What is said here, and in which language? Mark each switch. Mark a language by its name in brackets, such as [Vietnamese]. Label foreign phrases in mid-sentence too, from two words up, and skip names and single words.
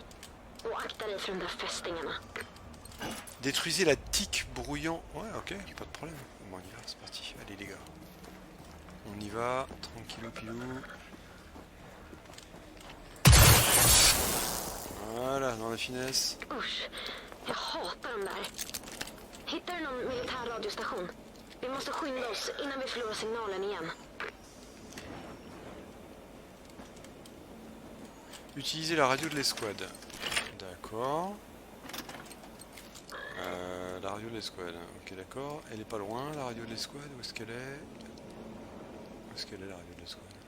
[French] Détruisez la tique brouillant. Ouais, ok, pas de problème. Bon, on y va, c'est parti. Allez les gars. On y va, tranquillou pilou. Voilà, dans la finesse. [Swedish] Usch, jag hatar dem där. Hittar du någon militär radiostation? Vi måste skynda oss innan vi förlorar signalen igen. [French] Utilisez la radio de l'escouade. D'accord. La radio de l'escouade. Ok, d'accord. Elle est pas loin, la radio de l'escouade. Où est-ce qu'elle est? Où est-ce qu'elle est, la radio de l'escouade?